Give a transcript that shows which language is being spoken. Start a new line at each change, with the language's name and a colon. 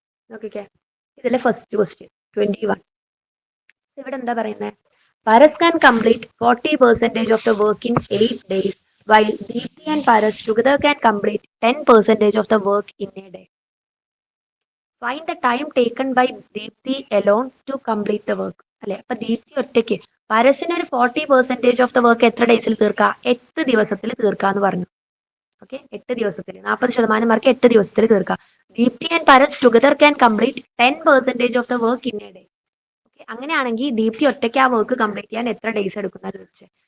Malayalam: നോക്കിക്കേ, ഇതിലെ first question 21. ഇവിടെ എന്താ പറയുന്നത്?
English: Paras can complete 40% of the work in 8 days while Deepthi and Paras together can complete 10% of the work in a day. Find the time taken by Deepthi alone to complete the work.
Malayalam: അല്ലെ, അപ്പൊ ദീപ്തി ഒറ്റയ്ക്ക് പരസിന് ഒരു 40%
English: of the work
Malayalam: എത്ര ഡേയ്സിൽ തീർക്കാം? 8 ദിവസത്തിൽ തീർക്കാന്ന് പറഞ്ഞു. Okay, 8 ദിവസത്തിൽ 40% മാർക്ക് 8 ദിവസത്തിൽ തീർക്കാം.
English: Deepthi and Paras together can complete 10% of the work in a day.
Malayalam: Okay, അങ്ങനെയാണെങ്കിൽ ദീപ്തി ഒറ്റയ്ക്ക് ആ വർക്ക് കംപ്ലീറ്റ് ചെയ്യാൻ എത്ര ഡേയ്സ് എടുക്കുന്ന ചോദിച്ചത്.